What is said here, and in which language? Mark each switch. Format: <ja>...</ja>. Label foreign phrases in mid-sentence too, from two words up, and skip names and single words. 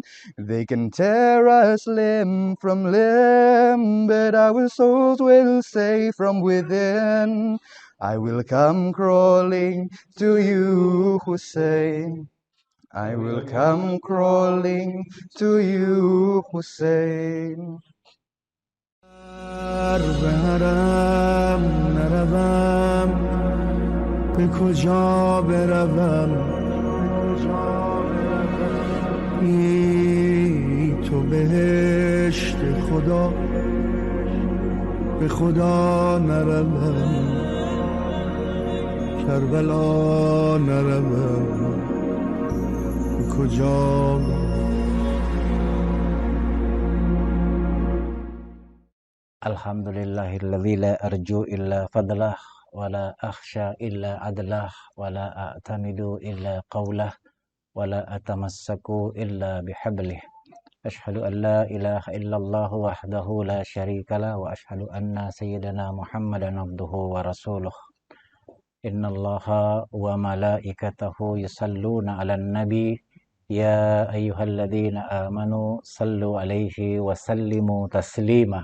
<en>They can tear us limb from limb, but our souls will say from within, I will come crawling to you, Hussein. I will come crawling to you, Hussein.</en> <fa>به حرم نروم به کجا بروم ای تو بهشت خدا به خدا نروم کربلا نروم به کجا</fa> <ar>الحمد لله الذي لا أرجو إلا فضله ولا أخشى إلا عدله ولا أعتمد إلا قوله ولا أتمسك إلا بحبله. أشهد أن لا إله إلا الله وحده لا شريك له وأشهد أن سيدنا محمدا عبده ورسوله. إن الله وملائكته يصلون على النبي يا أيها الذين آمنوا صلوا عليه وسلموا تسليما.</ar>